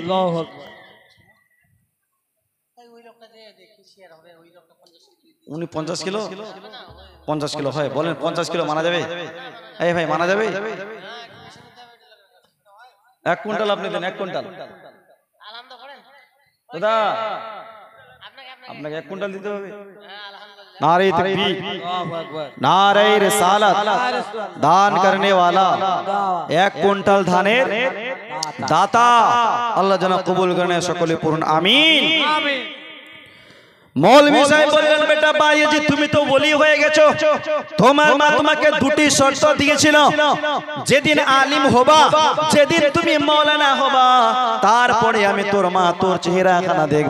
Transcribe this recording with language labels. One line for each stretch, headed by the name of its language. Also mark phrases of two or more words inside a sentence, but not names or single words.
Bangla: উনি 50 কিলো 50 কিলো হয়, বলেন 50 কিলো মানা যাবে? এই ভাই মানা যাবে? 1 কুইন্টাল আপনি দেন, 1 কুইন্টাল দাদা, আপনাকে 1 কুইন্টাল দিতে হবে।
Hindi: नारे तकबीर, नारे रिसालत, दान करने वाला
Bangla: 1 কুইন্টাল ধানের দাতা আল্লাহ যেন কবুল করেন সকলে পড়ুন আমিন। মৌলভী সাহেব বললেন, বেটা বায়েজিদ তুমি তো ওলি হয়ে গেছো, তোমার মা তোমাকে দুটি শর্ত দিয়েছিল, যেদিন আলিম হবা, যেদিন তুমি মাওলানা হবা, তারপরে আমি তোর মা তোর চেহারাখানা দেখব।